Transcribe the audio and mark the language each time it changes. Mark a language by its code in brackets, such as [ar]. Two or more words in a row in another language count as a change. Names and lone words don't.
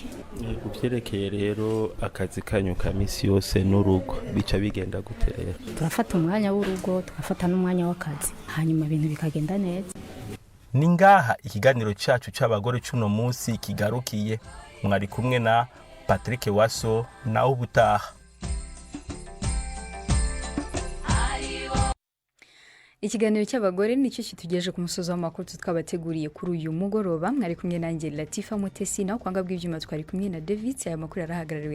[rw] Kubyerekeye rero akazi kanyu ka misi yose n'urugo bica bigenda gute rero? Turafata umwanya w'urugo tugafata n'umwanya w'akazi, hanyuma ibintu bikagenda neza. Ni ngaha ikiganiro cyacu cy'abagore cy'uno munsi kigarukiye. Mwari kumwe na Patrick Waso, nawe ubutaha. ikiganiro cy'abagore nicyo kitugejeje ku musozo w'amakuru twabateguriye kuri uyu mugoroba. Mwari kumwe nanjye Latifa Mutesi, naho kwanga bw'ibyuma twari kumwe na David.